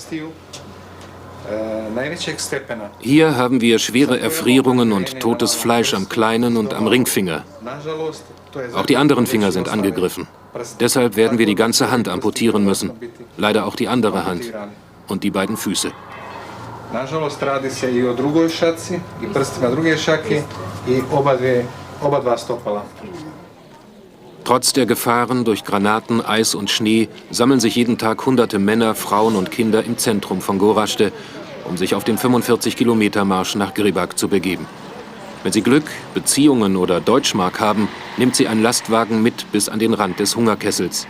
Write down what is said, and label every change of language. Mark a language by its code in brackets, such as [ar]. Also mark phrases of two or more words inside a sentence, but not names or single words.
[de] Hier haben wir schwere Erfrierungen und totes Fleisch am kleinen und am Ringfinger. Auch die anderen Finger sind angegriffen. Deshalb werden wir die ganze Hand amputieren müssen. Leider auch die andere Hand und die beiden Füße. [bs] Nažalost, radi se i o drugoj šaci, i prstima druge šake, i oba dva stopala. [de] Trotz der Gefahren durch Granaten, Eis und Schnee sammeln sich jeden Tag hunderte Männer, Frauen und Kinder im Zentrum von Gorazde, um sich auf den 45-Kilometer-Marsch nach Gribak zu begeben. Wenn sie Glück, Beziehungen oder Deutschmark haben, nimmt sie ein Lastwagen mit bis an den Rand des Hungerkessels.